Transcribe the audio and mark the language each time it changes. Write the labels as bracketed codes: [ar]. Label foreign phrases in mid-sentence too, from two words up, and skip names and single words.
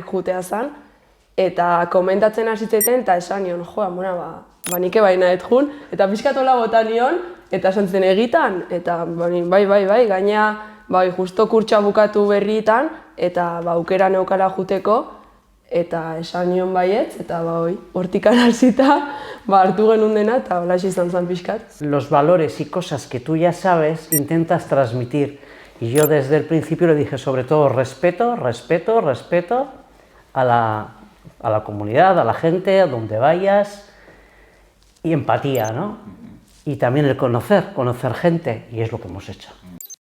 [eu] jutea zen, eta komentatzen hasi zitzaiten eta esan nion, Amona, nik baina ez jun, eta pixkatola bota nion, eta esan zen egitan, eta bai, gaina justo kurtsoa bukatu berrietan, eta aukera neukala juteko, eta esan nion baietz, eta hortikan hasita hartu genuen dena, eta holaxe izan zen pixkat. [es] Los valores y cosas que tú ya sabes, intentas transmitir. Y yo desde el principio le dije sobre todo respeto a la comunidad, a la gente, a donde vayas, y empatía, ¿no? Y también el conocer gente, y es lo que hemos hecho.